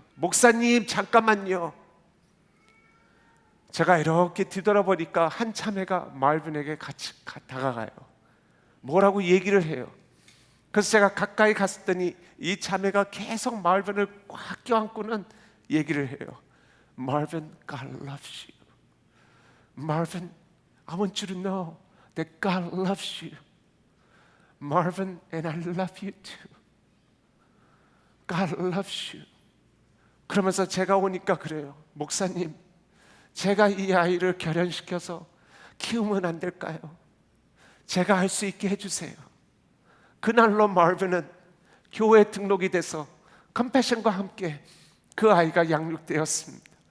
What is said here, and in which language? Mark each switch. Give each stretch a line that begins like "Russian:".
Korean: 목사님 잠깐만요. 제가 이렇게 뒤돌아보니까 한 자매가 말분에게 같이 다가가요. 뭐라고 얘기를 해요. 그래서 제가 가까이 갔더니 이 자매가 계속 말빈을 꽉 껴안고는 얘기를 해요.
English: Marvin, God loves you. Marvin, I want you to know that God loves you. Marvin, and I love you too. God loves you.
Korean: 그러면서 제가 오니까 그래요. 목사님, 제가 이 아이를 결연시켜서 키우면 안 될까요? 제가 할 수 있게 해주세요. 그날로 마르빈은 교회에 등록이 돼서 컴패션과 함께 그 아이가 양육되었습니다.